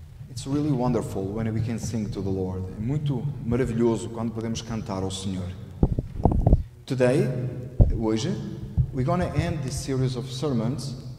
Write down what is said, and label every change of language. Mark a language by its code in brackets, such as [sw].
[en] It's really wonderful when we can sing to the Lord. [pt] É muito maravilhoso quando podemos cantar ao Senhor. [en] Today, hoje, we're going to end this series of sermons.